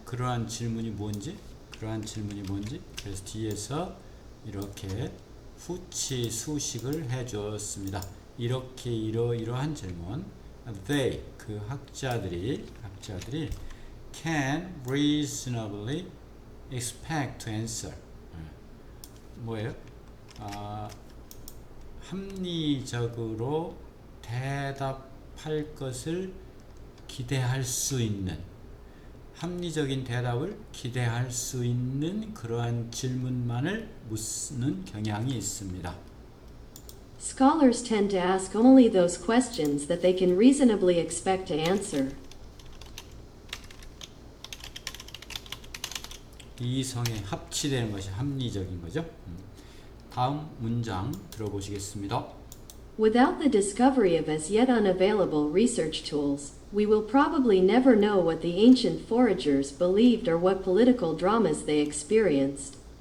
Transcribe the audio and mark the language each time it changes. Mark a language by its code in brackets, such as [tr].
[ko] 그러한 질문이 뭔지. 그래서 뒤에서 이렇게 후치 수식을 해줬습니다. 이렇게 이러한 질문. [en] They [ko] 그 학자들이 [en] can reasonably expect to answer. [ko] 뭐예요? 합리적으로 대답할 것을 기대할 수 있는 합리적인 대답을 기대할 수 있는 그러한 질문만을 묻는 경향이 있습니다. [en] Scholars tend to ask only those questions that they can reasonably expect to answer. [ko] 이성에 합치되는 것이 합리적인 거죠. 다음 문장 들어보시겠습니다. [en] Without the discovery of as yet unavailable research tools, we will probably never know what the ancient foragers believed or what political dramas they experienced.